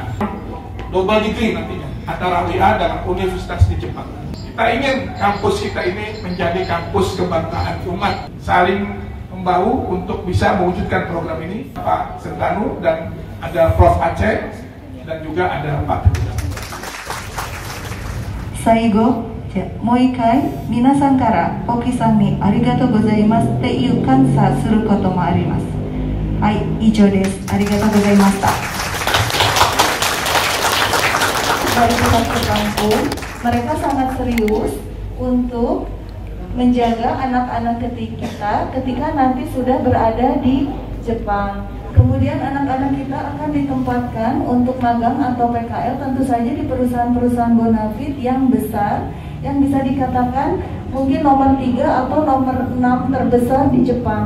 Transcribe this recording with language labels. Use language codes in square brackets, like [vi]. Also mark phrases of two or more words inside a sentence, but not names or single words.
[en] Double degree [id] nantinya antara UIA dan universitas di Jepang. Kita ingin kampus kita ini menjadi kampus kebanggaan umat, saling membahu untuk bisa mewujudkan program ini. Pak Sentanu dan ada Prof Aceh dan juga ada Pak Teguh. [ja] 最後、もう一回皆さんからポキさんにありがとうございますっていう感謝することもあります。はい、以上です。ありがとうございました。 [id] Dari pihak kampung, mereka sangat serius untuk menjaga anak-anak kita ketika nanti sudah berada di Jepang. Kemudian anak-anak kita akan ditempatkan untuk magang atau PKL tentu saja di perusahaan-perusahaan bonafit yang besar, yang bisa dikatakan mungkin nomor 3 atau nomor 6 terbesar di Jepang.